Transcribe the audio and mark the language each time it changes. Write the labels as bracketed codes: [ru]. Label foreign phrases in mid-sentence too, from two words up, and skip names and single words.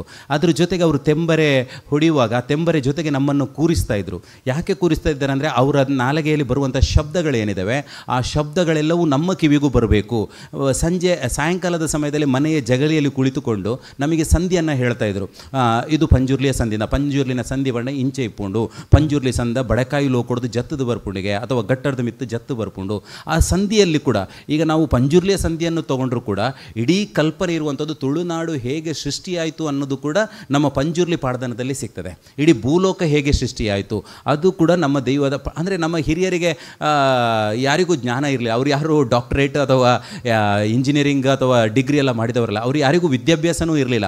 [kn] ಅದ್ರ ಜೊತೆಗೆ ಅವರು ತೆಂಬರೆ ಹೊಡೆಯುವಾಗ ತೆಂಬರೆ ಜೊತೆಗೆ ನಮ್ಮನ್ನು ಕೂರಿಸ್ತಾ ಇದ್ರು. ಯಾಕೆ ಕೂರಿಸ್ತಾ ಇದ್ದಾರೆ ಅಂದರೆ ಅವರ ನಾಲಿಗೆಯಲ್ಲಿ ಬರುವಂಥ ಶಬ್ದಗಳೇನಿದ್ದಾವೆ ಆ ಶಬ್ದಗಳೆಲ್ಲವೂ ನಮ್ಮ ಕಿವಿಗೂ ಬರಬೇಕು. ಸಾಯಂಕಾಲದ ಸಮಯದಲ್ಲಿ ಮನೆಯ ಜಗಲಿಯಲ್ಲಿ ಕುಳಿತುಕೊಂಡು ನಮಗೆ ಸಂಧಿಯನ್ನು ಹೇಳ್ತಾ ಇದ್ರು. ಇದು ಪಂಜುರ್ಲಿಯ [tcy] ಪಂಜುರ್ಲಿನ ಸಂಧಿ ಬಣ್ಣ ಇಂಚೆ ಇಪ್ಪುಂಡು, ಪಂಜುರ್ಲಿ ಸಂದ ಬಡಕಾಯಿ ಲೋಕೊಡ್ದು ಜತ್ತದ ಬರ್ಪುಂಡಿಗೆ ಅಥವಾ ಗಟ್ಟರದ ಮಿತ್ತು ಜತ್ತು ಬರ್ಪುಂಡು. [kn] ಆ ಸಂಧಿಯಲ್ಲಿ ಕೂಡ ಈಗ ನಾವು ಪಂಜುರ್ಲಿಯ ಸಂಧಿಯನ್ನು ತೊಗೊಂಡ್ರೂ ಕೂಡ ಇಡೀ ಕಲ್ಪನೆ ಇರುವಂಥದ್ದು ತುಳುನಾಡು ಹೇಗೆ ಸೃಷ್ಟಿಯಾಯಿತು ಅನ್ನೋದು ಕೂಡ ನಮ್ಮ ಪಂಜುರ್ಲಿ ಪಾಡ್ದನದಲ್ಲಿ ಸಿಗ್ತದೆ. ಇಡೀ ಭೂಲೋಕ ಹೇಗೆ ಸೃಷ್ಟಿಯಾಯಿತು ಅದು ಕೂಡ ನಮ್ಮ ದೈವದ ಅಂದರೆ ನಮ್ಮ ಹಿರಿಯರಿಗೆ ಯಾರಿಗೂ ಜ್ಞಾನ ಇರಲಿ, ಅವ್ರು ಯಾರು ಡಾಕ್ಟರೇಟ್ ಅಥವಾ ಇಂಜಿನಿಯರಿಂಗ್ ಅಥವಾ ಡಿಗ್ರಿ ಎಲ್ಲ ಮಾಡಿದವರಲ್ಲ, ಅವ್ರು ಯಾರಿಗೂ ವಿದ್ಯಾಭ್ಯಾಸನೂ ಇರಲಿಲ್ಲ.